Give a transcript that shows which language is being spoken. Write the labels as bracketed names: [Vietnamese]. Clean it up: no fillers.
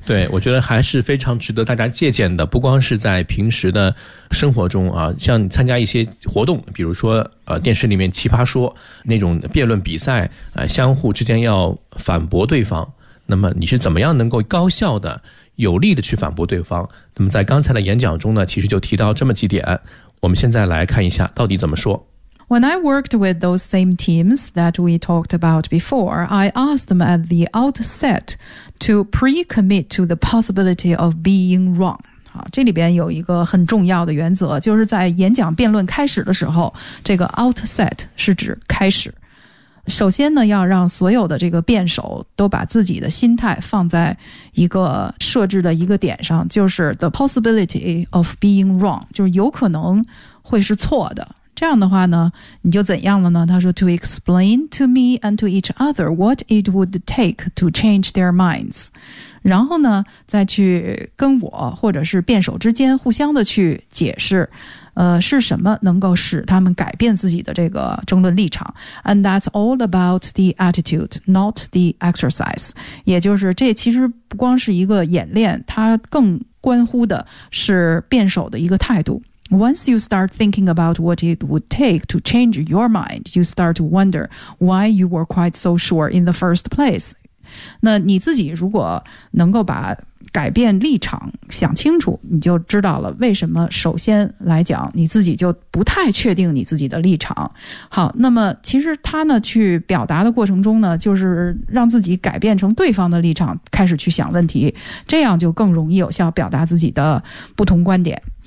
[Chinese] 对，我觉得还是非常值得大家借鉴的，不光是在平时的生活中啊，像参加一些活动，比如说电视里面奇葩说那种辩论比赛，相互之间要反驳对方，那么你是怎么样能够高效地有力地去反驳对方？那么在刚才的演讲中呢，其实就提到这么几点，我们现在来看一下到底怎么说。 [English] When I worked with those same teams that we talked about before, I asked them at the outset to pre-commit to the possibility of being wrong. [Chinese] 好，这里边有一个很重要的原则，就是在演讲辩论开始的时候，这个 outset 是指开始。首先呢，要让所有的这个辩手都把自己的心态放在一个设置的一个点上，就是 [English] the possibility of being wrong， [Chinese] 就是有可能会是错的。这样的话呢，你就怎样了呢？他说 [English] ,to explain to me and to each other what it would take to change their minds. [Chinese] 然后呢，再去跟我或者是辩手之间互相的去解释，是什么能够使他们改变自己的这个争论立场。 [English] And that's all about the attitude, not the exercise. [Chinese] 也就是这其实不光是一个演练，它更关乎的是辩手的一个态度。 [English] Once you start thinking about what it would take to change your mind, you start to wonder why you were quite so sure in the first place. [Chinese] 那你自己如果能够把改变立场想清楚，你就知道了为什么首先来讲你自己就不太确定你自己的立场。好，那么其实他呢去表达的过程中呢，就是让自己改变成对方的立场，开始去想问题，这样就更容易有效表达自己的不同观点。